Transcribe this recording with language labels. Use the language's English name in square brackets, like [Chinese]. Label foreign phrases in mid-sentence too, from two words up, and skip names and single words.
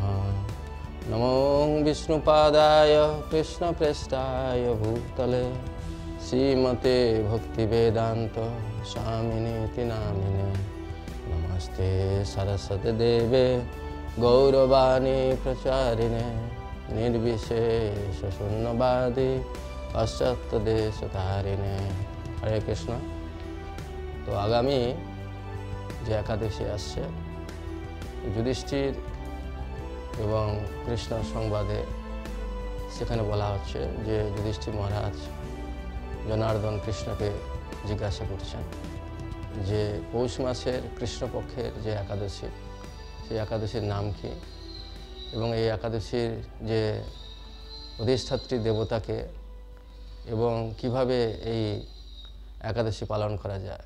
[Sanskrit] नमो विष्णुपादाय कृष्णप्रेष्ठाय भूतले श्रीमते भक्तिवेदान्त स्वामिनीति नामिने। नमस्ते सरस्वती देवे गौरवाणी प्रचारिणे निर्विशेष शून्यवादी पाश्चात्य देशतारिणे। हरे कृष्ण। [Bangla] তো আগামী যে একাদশী আসছে যুধিষ্ঠির এবং কৃষ্ণ সংবাদে সেখানে বলা হচ্ছে যে যুধিষ্ঠির মহারাজ জনার্দন কৃষ্ণকে জিজ্ঞাসা করছেন যে পৌষ মাসের কৃষ্ণপক্ষের যে একাদশী সেই একাদশীর নাম কি এবং এই একাদশীর যে অধিষ্ঠাত্রী দেবতাকে এবং কিভাবে এই একাদশী পালন করা যায়।